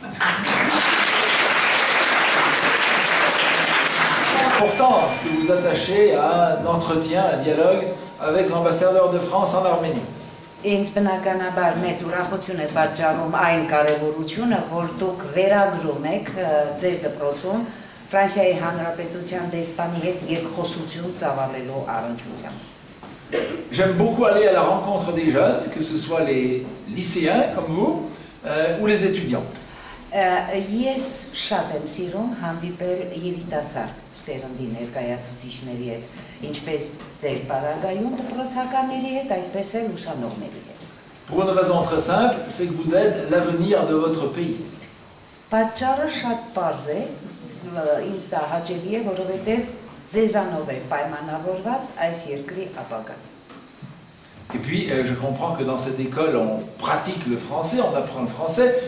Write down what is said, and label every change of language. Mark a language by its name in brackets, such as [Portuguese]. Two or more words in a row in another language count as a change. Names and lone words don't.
[French] L'importance que vous attachez à un entretien, un dialogue avec l'ambassadeur de France en Arménie. [Armenian] Ինձ բնականաբար մեծ ուրախություն է պատճառում այն կարևորությունը, որ դուք վերագրում եք ձեր դպրոցում Ֆրանսիայի Հանրապետության դեսպանի հետ երկխոսություն ծավալելու առնչությամբ։ [French] J'aime beaucoup aller à la rencontre des jeunes, que ce soit les lycéens comme vous ou les étudiants. [Armenian] Ես շատ եմ sիրում հանդիպել երիտասարդ սերնդի ներկայացուցիչների հետ, ինչպես ձեր պարագայում դպրոցականների հետ, այդպես էլ ուսանողների հետ։ [French] Pour une raison très simple, c'est que vous êtes l'avenir de votre pays. [Armenian] Պատճառը շատ պարզ է, ինձ դա հաճելի է, որովհետև ձեզանով է պայմանավորված այս երկրի ապագան։ [French] Et puis, je comprends que dans cette école, on pratique le français, on apprend le français.